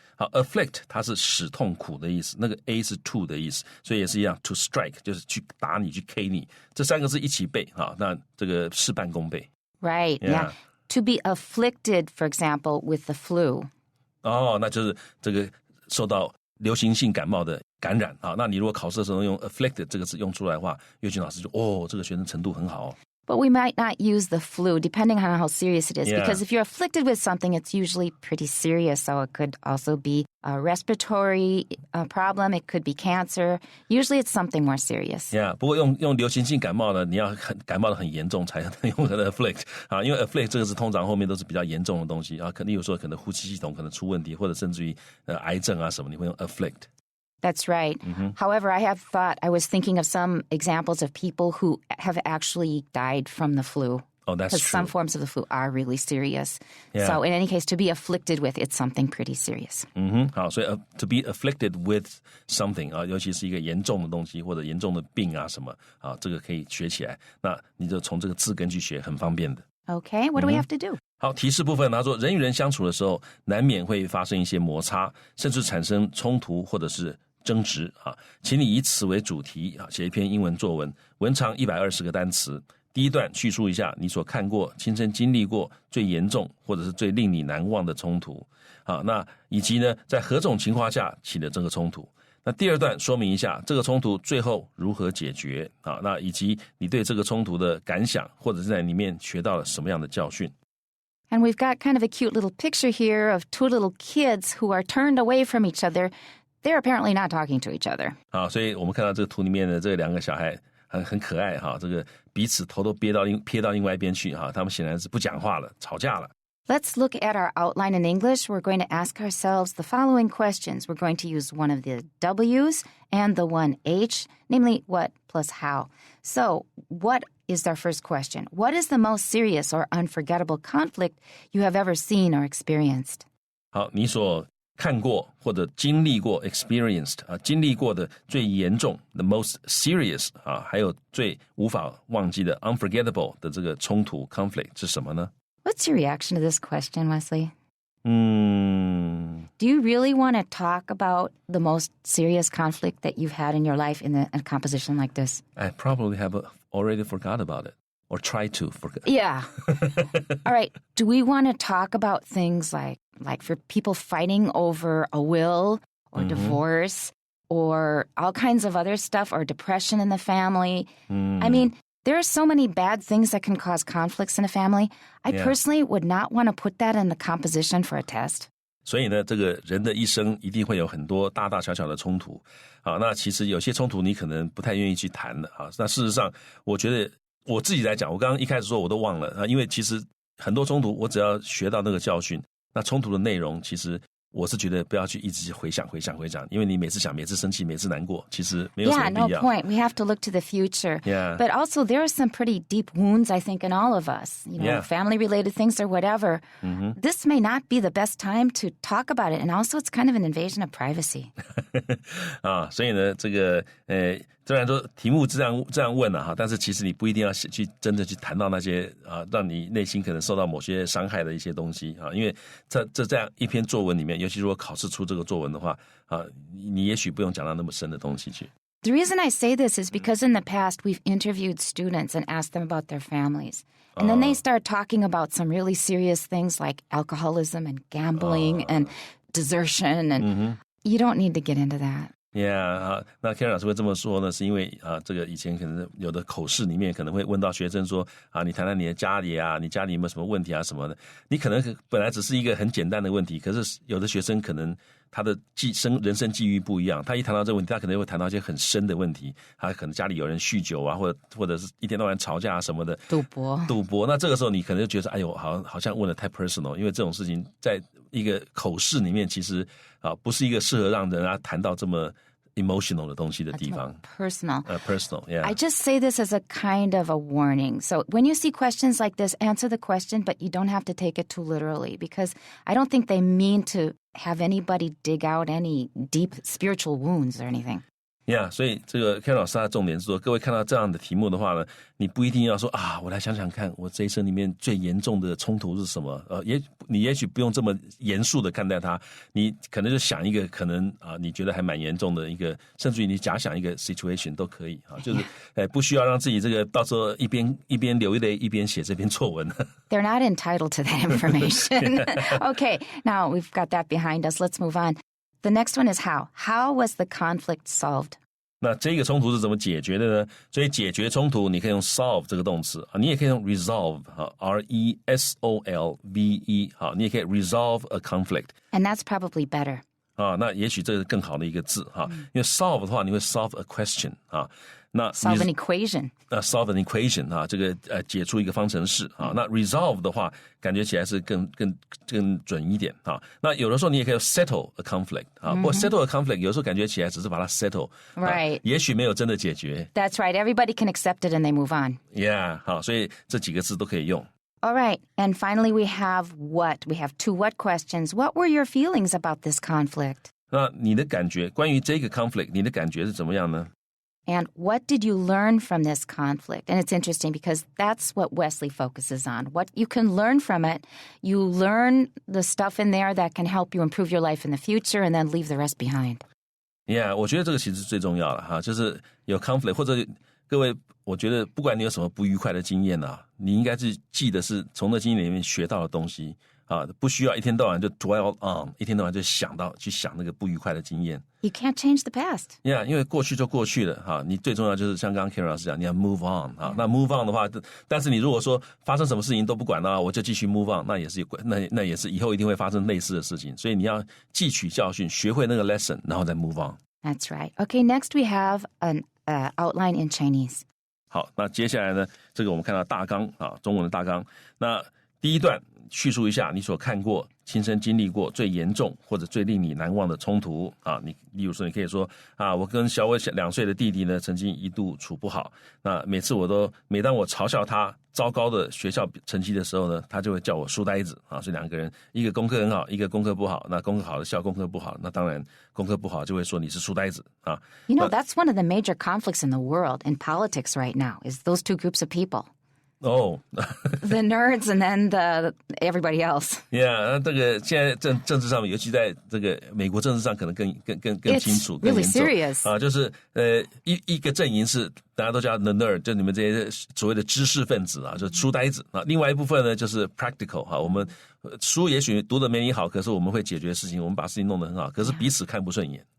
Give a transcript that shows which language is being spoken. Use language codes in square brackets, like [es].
[zh] 好 afflict 它是使痛苦的意思，那个 a 是 to 的意思，所以也是一样 [en] to strike [zh] 就是去打你去 K 你，这三个字一起背啊，那这个事半功倍。 [en] Right, yeah. To be afflicted, for example, with the flu. [zh] 哦，那就是这个受到流行性感冒的感染啊。那你如果考试的时候用 afflicted 这个字用出来的话，岳军老师就这个学生程度很好哦。 [en] But we might not use the flu, depending on how serious it is, because if you're afflicted with something, it's usually pretty serious. So it could also be a respiratory problem. It could be cancer. Usually it's something more serious. [zh] Yeah, 不过用流行性感冒呢，你要感冒的很严重才能用它的 afflict 啊，因为 afflict 这个字通常后面都是比较严重的东西啊，可能有时候可能呼吸系统可能出问题，或者甚至于癌症啊什么，你会用 afflict。 [en] That's right. However, I was thinking of some examples of people who have actually died from the flu. Oh, that's true. Because some forms of the flu are really serious. Yeah. So in any case, to be afflicted with, it's something pretty serious. [zh] 好，所以 [en] to be afflicted with something [zh] 啊，尤其是一个严重的东西或者严重的病啊什么啊，这个可以学起来。那你就从这个字根去学，很方便的。 [en] Okay, what do we have to do? [zh] 好，提示部分他说，人与人相处的时候，难免会发生一些摩擦，甚至产生冲突或者是争执啊，请你以此为主题啊，写一篇英文作文，文长120个单词。第一段叙述一下你所看过、亲身经历过最严重或者是最令你难忘的冲突啊，那以及呢，在何种情况下起了这个冲突。那第二段说明一下这个冲突最后如何解决啊，那以及你对这个冲突的感想，或者是在里面学到了什么样的教训。 [en] And we've got kind of a cute little picture here of two little kids who are turned away from each other.They're apparently not talking to each other. [zh] 好，所以我们看到这个图里面的这两个小孩很可爱哈，这个彼此头都撇到另外一边去哈，他们显然是不讲话了，吵架了。 [en] Let's look at our outline in English. We're going to ask ourselves the following questions. We're going to use one of the W's and the one H, namely what plus how. So, what is our first question? What is the most serious or unforgettable conflict you have ever seen or experienced? [zh] 好，你所看过或者经历过 experienced 啊，经历过的最严重 the most serious 啊，还有最无法忘记的 unforgettable 的这个冲突 conflict 是什么呢？ [en] What's your reaction to this question, Wesley? Do you really want to talk about the most serious conflict that you've had in your life in a composition like this? I probably have already forgot about it or tried to forget. Yeah. All right. Do we want to talk about things like for people fighting over a will or divorce or all kinds of other stuff or depression in the family? I mean, there are so many bad things that can cause conflicts in a family. I personally would not want to put that in the composition for a test. [zh] 所以呢，这个人的一生一定会有很多大大小小的冲突啊。那其实有些冲突你可能不太愿意去谈的啊。那事实上，我觉得我自己来讲，我刚刚一开始说我都忘了啊，因为其实很多冲突我只要学到那个教训，那冲突的内容其实我是觉得不要去一直回想，因为你每次想，每次生气，每次难过，其实没有什么必要。 [en] Yeah, no point. We have to look to the future. Yeah. But also there are some pretty deep wounds, I think, in all of us. You know, family-related things or whatever. This may not be the best time to talk about it. And also it's kind of an invasion of privacy. [zh] 啊，所以呢，这个虽然说题目这样问了哈，但是其实你不一定要去真的去谈到那些啊，让你内心可能受到某些伤害的一些东西啊，因为这样一篇作文里面，尤其如果考试出这个作文的话啊，你也许不用讲到那么深的东西去。 [en] The reason I say this is because in the past we've interviewed students and asked them about their families. And then they start talking about some really serious things like alcoholism and gambling and desertion and You don't need to get into that.Yeah, [zh] 那 Karen 老师会这么说呢，是因为这个以前可能有的口试里面可能会问到学生说你谈谈你的家里啊，你家里有没有什么问题啊什么的。你可能本来只是一个很简单的问题，可是有的学生可能他的人生际遇不一样，他一谈到这个问题，他可能会谈到一些很深的问题，他可能家里有人酗酒啊，或者是一天到晚吵架啊什么的，赌博。那这个时候你可能就觉得哎呦，好像问得太 personal， 因为这种事情在一个口试里面其实不是一个适合让人谈到这么emotional 的东西的地方。 [en] Personal. Personal, yeah. I just say this as a kind of a warning. So when you see questions like this, answer the question, but you don't have to take it too literally because I don't think they mean to have anybody dig out any deep spiritual wounds or anything. [zh] Yeah, 所以这个 Karen 老师他的重点是说，各位看到这样的题目的话呢，你不一定要说我来想想看，我这一生里面最严重的冲突是什么？你也许不用这么严肃的看待它，你可能就想一个可能你觉得还蛮严重的一个，甚至于你假想一个 situation 都可以就是不需要让自己这个到时候一边流泪一边写这篇作文。 [en] They're not entitled to that information. Okay, now we've got that behind us. Let's move on. The next one is how. How was the conflict solved? [zh] 那这个冲突是怎么解决的呢？所以解决冲突你可以用 solve 这个动词你也可以用 resolve R-E-S-O-L-V-E 你也可以 [en] resolve a conflict. And that's probably better. [zh] 那也许这是更好的一个字因为 solve 的话你会 [en] solve a question [zh] 那 [en] solve an equation. solve an equation [zh] 这个解出一个方程式那 resolve 的话感觉起来是更准一点那有的时候你也可以 [en] settle a conflict [zh] 不过 settle a conflict 有时候感觉起来只是把它 settle [en] right [zh] 也许没有真的解决 [en] That's right. Everybody can accept it and they move on. [zh] Yeah 所以这几个字都可以用。 [en] All right. And finally, we have what? We have two what questions. What were your feelings about this conflict? [zh] 那你的感觉关于这个 conflict 你的感觉是怎么样呢？ [en] And what did you learn from this conflict? And it's interesting because that's what Wesley focuses on. What you can learn from it. You learn the stuff in there that can help you improve your life in the future and then leave the rest behind. [zh] Yeah, 我觉得这个其实最重要了就是有 conflict 或者各位我觉得不管你有什么不愉快的经验你应该是记得是从那经验里面学到的东西不需要一天到晚就 [en] dwell on [zh] 一天到晚就去想那个不愉快的经验。 [en] You can't change the past. [zh] Yeah, 因为过去就过去了你最重要就是像刚刚 Karen 老师讲你要 move on 那 move on 的话但是你如果说发生什么事情都不管我就继续 move on 那也是以后一定会发生类似的事情所以你要汲取教训学会那个 lesson 然后再 move on. [en] That's right. Okay, next we have an outline in Chinese. [zh] 好，那接下来呢这个我们看到大纲中文的大纲那第一段叙述一下你所看过亲身经历过最严重或者最令你难忘的冲突你例如说你可以说我跟小我2岁的弟弟呢曾经一度处不好那每当我嘲笑他糟糕的学校成绩的时候呢他就会叫我书呆子所以两个人一个功课很好一个功课不好那功课好的笑功课不好那当然功课不好就会说你是书呆子 [en] You know, that's one of the major conflicts in the world in politics right now is those two groups of people.Oh, the nerds and then everybody else. [zh] Yeah, 这个现在政治上面，尤其在这个美国政治上，可能更清楚、更 [en] really [zh] 严重 [en] serious. [zh] 就是一个阵营是大家都叫 the nerd， 就你们这些所谓的知识分子就是书呆子另外一部分呢就是 practical 我们书也许读得没你好，可是我们会解决事情，我们把事情弄得很好，可是彼此看不顺眼。